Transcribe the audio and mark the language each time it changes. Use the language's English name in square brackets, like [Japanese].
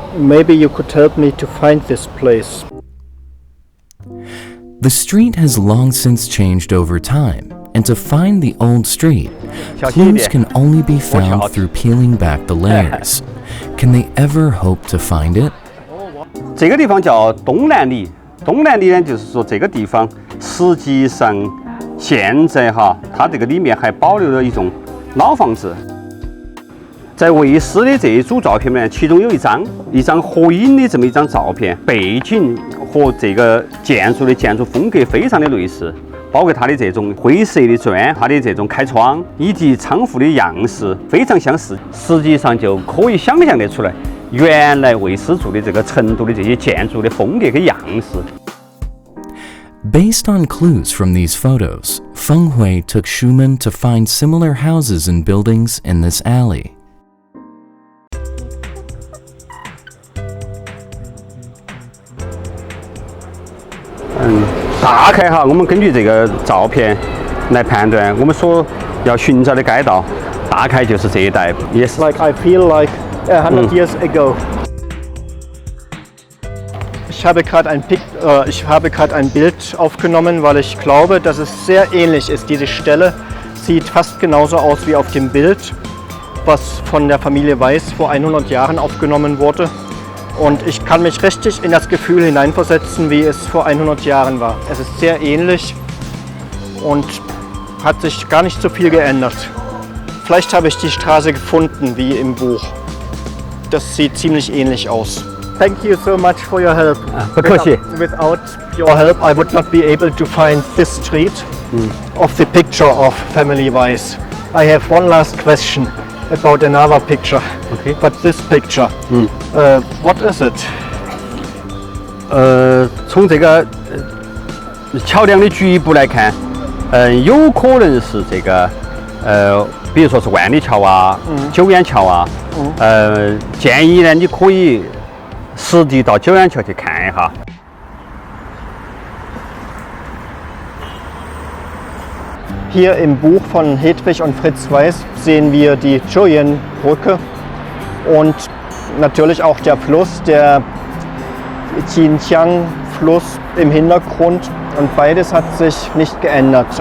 [English] Maybe you could help me to find this place. The street has long since changed over time, and to find the old street, clues can only be found through peeling back the layers. Can they ever hope to find it? [Chinese] 这个地方叫东南里。东南里呢，就是说这个地方实际上现在它这个里面还保留了一种老房子。在卫视的这一组照片呢，其中有一张合影的这么一张照片，背景和这个建筑的建筑风格非常的类似，包括它的这种灰色的砖，它的这种开窗以及仓库的样式非常相似，实际上就可以想象得出来，原来魏斯做的这个成都的这些建筑的风格跟样式。 [English] Based on clues from these photos, Feng Hui took Schumann to find similar houses and buildings in this alley. [Chinese] 大概哈，我们根据这个照片来判断，我们所要寻找的街道，大概就是这一带。也是 [English] Like I feel like 100 years ago. [German] Ich habe gerade ein Bild aufgenommen, weil ich glaube, dass es sehr ähnlich ist. Diese Stelle sieht fast genauso aus wie auf dem Bild, was von der Familie Weiss vor 100 Jahren aufgenommen wurde. Und ich kann mich richtig in das Gefühl hineinversetzen, wie es vor 100 Jahren war. Es ist sehr ähnlich und hat sich gar nicht so viel geändert. Vielleicht habe ich die Straße gefunden, wie im Buch. Das sieht ziemlich ähnlich aus. [English] Thank you so much for your help. Without your help, I would not be able to find this street of the picture of Family Weiss. I have one last question about another picture. Okay. But this picture, what is it? [Chinese] 从这个桥梁的局部来看，有可能是这个比如说是万里桥啊、九眼桥啊。建议呢，你可以实地到九眼桥去看一下。 [German] Hier im Buch von Hedwig und Fritz Weiss sehen wir die Julienbrücke und natürlich auch der Fluss, der Xinjiang-Fluss im Hintergrund, und beides hat sich nicht geändert.